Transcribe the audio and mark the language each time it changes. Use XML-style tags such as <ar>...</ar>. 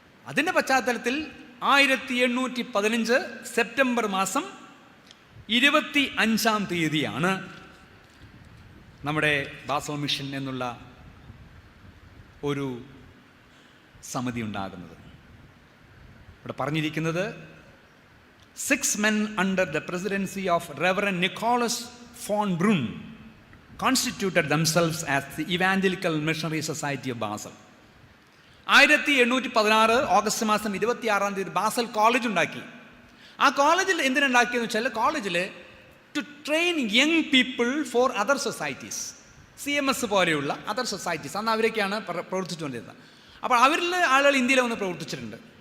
<ml>അതിൻ്റെ പശ്ചാത്തലത്തിൽ 1815 സെപ്റ്റംബർ മാസം 25-ാം തീയതിയാണ് നമ്മുടെ ബാസൽ മിഷൻ എന്നുള്ള ഒരു സമിതി ഉണ്ടാകുന്നത്. ഇവിടെ പറഞ്ഞിരിക്കുന്നത്</ml> <en>6 men under the presidency of Reverend Nicholas von Brunn constituted themselves as the Evangelical Missionary Society of Basel.</en> <ml>1816 August മാസം 26-ാം തീയതി ബാസൽ കോളേജ് ഉണ്ടാക്കി. ആ കോളേജിൽ എന്തിനുണ്ടാക്കിയെന്ന് വെച്ചാൽ കോളേജിൽ</ml> <en>to train young people for other societies,</en> <ml>CMS പോലെയുള്ള അതർ സൊസൈറ്റീസ്. അന്ന് അവരൊക്കെയാണ് പ്രവർത്തിച്ചുകൊണ്ടിരുന്നത്. അപ്പോൾ അവരിൽ ആളുകൾ ഇന്ത്യയിൽ വന്ന് പ്രവർത്തിച്ചിട്ടുണ്ട്.</ml>